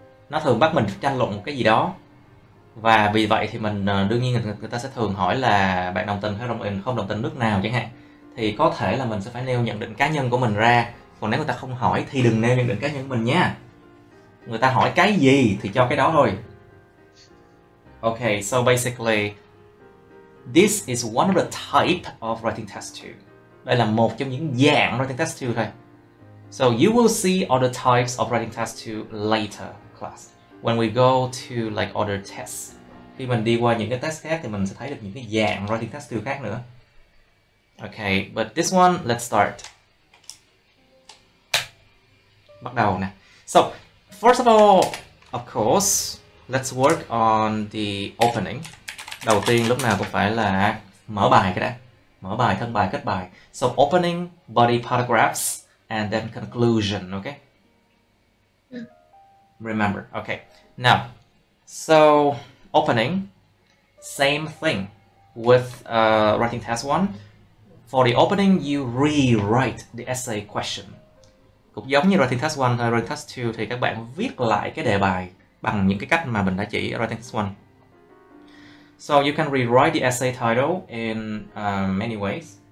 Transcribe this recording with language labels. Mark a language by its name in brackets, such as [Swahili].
[Vietnamese] Nó thường bắt mình tranh luận một cái gì đó, và vì vậy thì mình đương nhiên người ta sẽ thường hỏi là bạn đồng tình hay không đồng tình nước nào chẳng hạn, thì có thể là mình sẽ phải nêu nhận định cá nhân của mình ra. Còn nếu người ta không hỏi thì đừng nêu nhận định cá nhân của mình nha. Người ta hỏi cái gì thì cho cái đó thôi. [English] Okay, so basically this is one of the type of writing test 2. [Vietnamese] Đây là một trong những dạng writing test 2 thôi. [English] So you will see other types of writing test 2 later class. When we go to like other tests. [Vietnamese] Khi mình đi qua những cái test khác thì mình sẽ thấy được những cái dạng writing test 2 khác nữa. [English] Okay, but this one, let's start. [Vietnamese] Bắt đầu nè. [English] So, first of all, of course, let's work on the opening. [Vietnamese] Đầu tiên lúc nào cũng phải là mở bài cái đã. Mở bài, thân bài, kết bài. [English] So, opening, body paragraphs, and then conclusion, okay? Remember, okay. Now, so, opening, same thing with writing test 1. For the opening, you rewrite the essay question. [Vietnamese] Cũng giống như writing test 1 hay writing test 2 thì các bạn viết lại cái đề bài bằng những cái cách mà mình đã chỉ ở writing test 1. [English] So you can rewrite the essay title in many ways.